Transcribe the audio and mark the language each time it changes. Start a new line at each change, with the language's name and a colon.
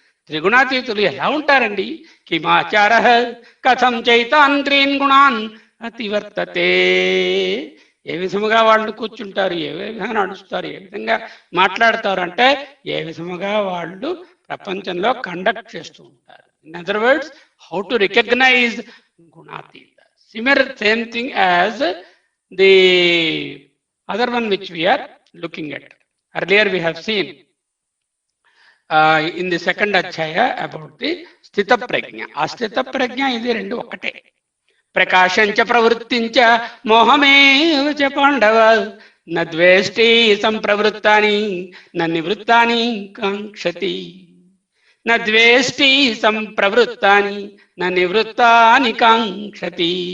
Telugu: త్రిగుణాతీతులు ఎలా ఉంటారండి?
Sanskrit: కిమాచార కథం చైతాన్ త్రీన్ గుణాన్ అతివర్తతే.
Telugu: ఏ విధముగా వాళ్ళు కూర్చుంటారు, ఏ విధంగా నడుస్తారు, ఏ విధంగా మాట్లాడతారు అంటే ఏ విధముగా వాళ్ళు ప్రపంచంలో కండక్ట్ చేస్తూ ఉంటారు.
English: In other words, how to recognise gunatita. Similar same thing as the other one which we are looking at. Earlier we have seen in the second adhyaya about the sthita prajna.
Telugu: ఆ స్థిత ప్రజ్ఞ ఇది రెండు ఒకటే.
Sanskrit: ప్రకాశంచ ప్రవృత్తించ మోహమేవ చ పాండవ నద్వేష్టి సంప్రవృత్తాని ననివృత్తాని కాంక్షతి. నద్వేష్టి సంప్రవృత్తాని ననివృత్తాని కాంక్షతి.